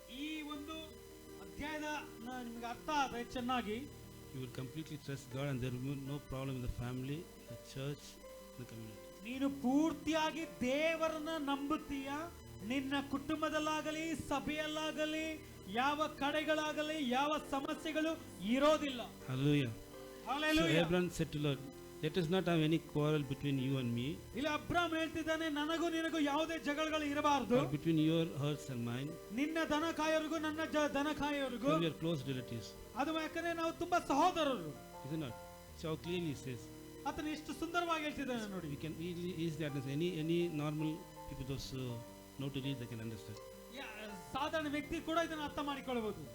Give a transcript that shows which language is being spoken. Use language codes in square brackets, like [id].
[kn] ಈ ಒಂದು ಅಧ್ಯಾಯದ ನಿಮಗೆ ಅರ್ಥ ಆದ್ರೆ ಚೆನ್ನಾಗಿ, [en] you will completely trust God and there will be no problem in the family, the church, the community. [kn] ನೀನು ಪೂರ್ತಿಯಾಗಿ ದೇವರನ್ನ ನಂಬುತ್ತೀಯ, ನಿನ್ನ ಕುಟುಂಬದಲ್ಲಾಗಲಿ ಸಭೆಯಲ್ಲಾಗಲಿ ಯಾವ ಕಡೆಗಳಾಗಲಿ ಯಾವ ಸಮಸ್ಯೆಗಳು ಇರೋದಿಲ್ಲ. [en] Hallelujah. Hallelujah. So Abraham said to Lord, let us not have any quarrel between you and me, [kn] ಇಲ್ಲಿ ಅಬ್ರಾಮ್ ಹೇಳ್ತಿದ್ದಾನೆ, ನನಗೂ ನಿನಗೂ ಯಾವುದೇ ಜಗಳಗಳು ಇರಬಾರದು, [en] or between your herds and mine. [kn] ನಿನ್ನ ದನ ಕಾಯೋರಿಗೂ ನನ್ನ ದನ ಕಾಯೋರಿಗೂ. [en] We are close relatives. [kn] ಅದು ಯಾಕಂದ್ರೆ ನಾವು ತುಂಬಾ ಸಹೋದರರು. [en] Is it not? So how clearly he says. [kn] ಆತನ ಎಷ್ಟು ಸುಂದರವಾಗಿ ಹೇಳ್ತಿದ್ದಾನೆ ನೋಡಿ. [en] We can easily understand. Any normal people, those know to read, they can understand. [kn] ಸಾಧಾರಣ ವ್ಯಕ್ತಿ ಕೂಡ ಇದನ್ನು ಅರ್ಥ ಮಾಡಿಕೊಳ್ಳಬಹುದು.